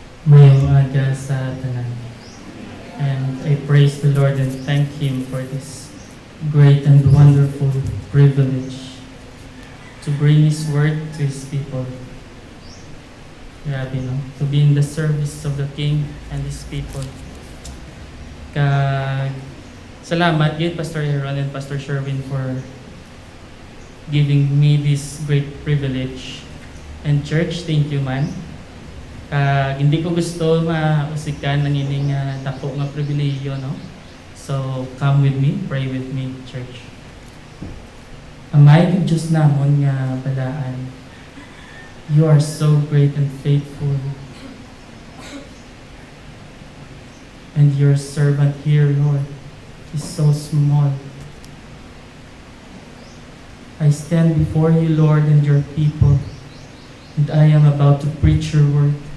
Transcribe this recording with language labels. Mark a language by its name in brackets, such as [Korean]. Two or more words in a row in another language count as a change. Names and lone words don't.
[Hiligaynon] Mayong aga sa tanan. [English] And I praise the Lord and thank Him for this great and wonderful privilege to bring His word to His people. [Hiligaynon] Grabe, no? [English] To be in the service of the King and His people. Salamat yun, Pastor Aaron and Pastor Sherwin, for giving me this great privilege. And church, thank you man. [Hiligaynon] Hindi ko gusto mausikan ng ining dako nga pribilehiyo, no? [English] So, come with me, pray with me, church. [Hiligaynon] Amay kang Diyos namon nga balaan. [English] You are so great and faithful. And your servant here, Lord, is so small. I stand before you, Lord, and your people, and I am about to preach your word.